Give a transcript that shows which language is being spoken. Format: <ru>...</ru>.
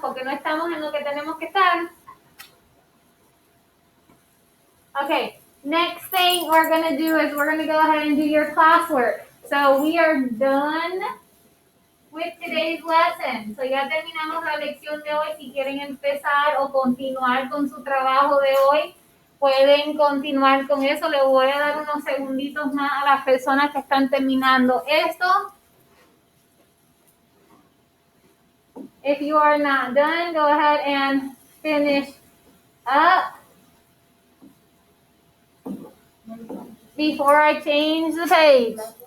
<es>Porque no estamos en lo que tenemos que estar.</es> <en>Okay, next thing we're going to do is we're going to go ahead and do your classwork. So we are done with today's lesson.</en> <es>So ya terminamos la lección de hoy. Si quieren empezar o continuar con su trabajo de hoy, pueden continuar con eso. Le voy a dar unos segunditos más a las personas que están terminando esto.</es> <en>If you are not done, go ahead and finish up before I change the page.</en>